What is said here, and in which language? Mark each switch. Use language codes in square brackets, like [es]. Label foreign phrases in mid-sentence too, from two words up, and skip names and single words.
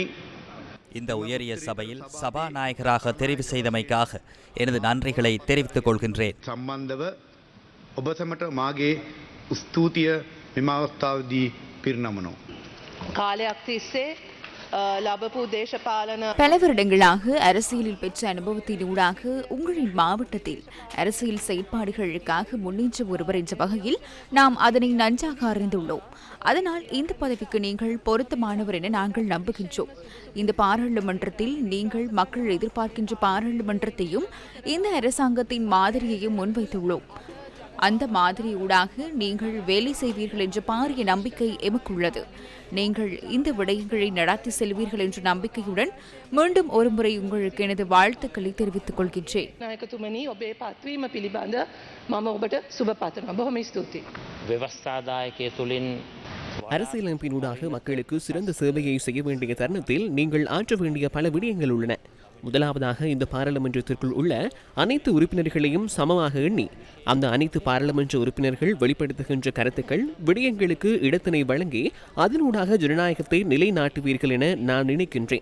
[ta] இந்த உயரிய சபையில் சபாநாயகராக தெரிவு செய்தமைக்காக எனது நன்றிகளை தெரிவித்துக் கொள்கின்றேன். [si] සම්බන්ධව ඔබ සැමට මාගේ ස්තුතිය මෙම අවස්ථාවේදී පිරිනමනවා. කාලයක් තිස්සේ ලැබපු දේශපාලන [ta] பல வருடங்களாக அரசியலில் பெற்ற அனுபவத்தினூடாக உங்களின் மாவட்டத்தில் அரசியல் செயற்பாடுகளுக்காக முன்னேற்ற ஒருவர் என்ற வகையில் நாம் அதனை நன்றாக அறிந்துள்ளோம். அதனால் இந்த பதவிக்கு நீங்கள் பொருத்தமானவர் என நாங்கள் நம்புகின்றோம். இந்த பாராளுமன்றத்தில் நீங்கள் மக்கள் எதிர்பார்க்கின்ற பாராளுமன்றத்தையும் இந்த அரசாங்கத்தின் மாதிரியையும் முன்வைத்துள்ளோம். அந்த மாதிரியூடாக நீங்கள் வேலை செய்வீர்கள் என்ற பாரிய நம்பிக்கை எமக்குள்ளது. நீங்கள் இந்த விடயங்களை நடாத்தி செல்வீர்கள் என்ற நம்பிக்கையுடன் மீண்டும் ஒருமுறை உங்களுக்கு எனது வாழ்த்துக்களை தெரிவித்துக் கொள்கின்றேன். [si] நாயகතුමනි ඔබේ පත්වීම පිළිබඳ මම ඔබට සුබ පතනවා. බොහොම ස්තුතියි. ව්‍යවස්ථාදායකය තුලින් [ta] அரசியலமைப்பினூடாக மக்களுக்கு சிறந்த சேவையை செய்ய வேண்டிய தருணத்தில் நீங்கள் ஆற்ற வேண்டிய பல விடயங்கள் உள்ளன. முதலாவதாக இந்த பாராளுமன்றத்திற்குள் உள்ள அனைத்து உறுப்பினர்களையும் சமமாக எண்ணி அந்த அனைத்து பாராளுமன்ற உறுப்பினர்கள் வெளிப்படுத்துகின்ற கருத்துக்கள் விடயங்களுக்கு இடத்தினை வழங்கி அதனூடாக ஜனநாயகத்தை நிலைநாட்டுவீர்கள் என நான் நினைக்கின்றேன்.